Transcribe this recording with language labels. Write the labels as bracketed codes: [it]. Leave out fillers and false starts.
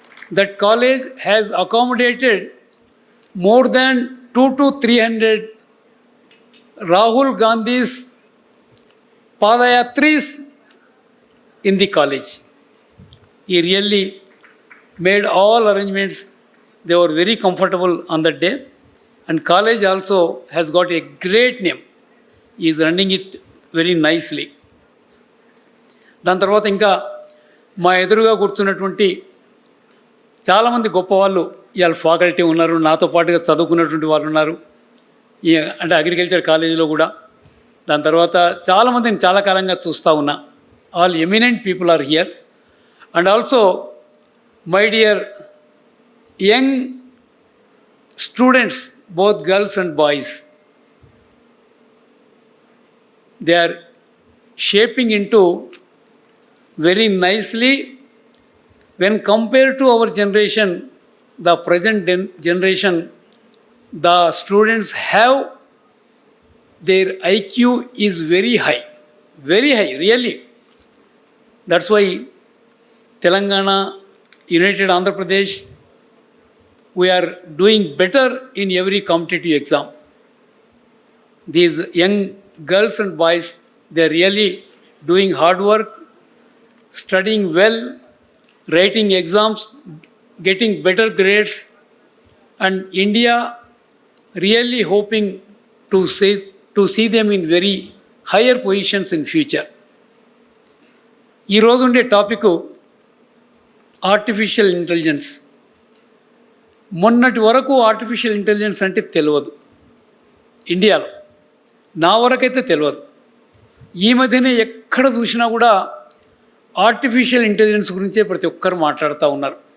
[en] That college has accommodated more than 200 to 300 Rahul Gandhi's Padayatris in the college. He really made all arrangements. They were very comfortable on that day. And college also has got a great name. He is running it very nicely. [te] దాని తర్వాత ఇంకా మా ఎదురుగా కూర్చున్నటువంటి చాలామంది గొప్పవాళ్ళు ఇవాళ faculty ఉన్నారు, నాతో పాటుగా చదువుకున్నటువంటి వాళ్ళు ఉన్నారు, అంటే అగ్రికల్చర్ కాలేజీలో కూడా. దాని తర్వాత చాలామందిని చాలా కాలంగా చూస్తూ ఉన్నా. All eminent people are here. [en] And also my dear young students, both girls and boys, they are shaping in to very nicely when compared to our generation, the present generation, the students have, their IQ is very high, really. That's why Telangana, United Andhra Pradesh, we are doing better in every competitive exam. These young girls and boys, they are really doing hard work, studying well, writing exams, getting better grades, and India really hoping to see them in very higher positions in future. [te] ఈ రోజు ఉండే topic artificial intelligence. మొన్నటి వరకు artificial intelligence అంటే తెలియదు ఇండియాలో, నా వరకైతే తెలియదు. ఈ మధ్యనే ఎక్కడ చూసినా కూడా ఆర్టిఫిషియల్ ఇంటెలిజెన్స్ గురించే ప్రతి ఒక్కరు మాట్లాడుతూ ఉన్నారు.